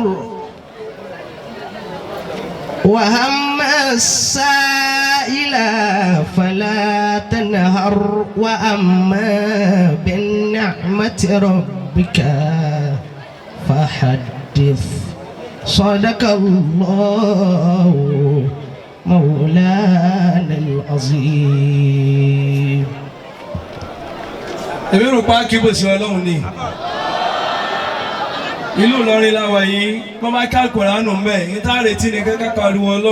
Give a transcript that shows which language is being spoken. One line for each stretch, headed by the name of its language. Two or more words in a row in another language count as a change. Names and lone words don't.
Arabic: وهم السائل فلا تنهر وأما بالنعمة ربك فحدث صدق الله مولانا العظيم.
Yoruba: èmi rò pa kí bó ṣe Ọlọ́run ni ìlú Ìlọrin la wà yìí wọ́n máa ká Kùránì mẹ́ ní tá a retí ni kẹ́kẹ́ pariwo Ọlọ́run.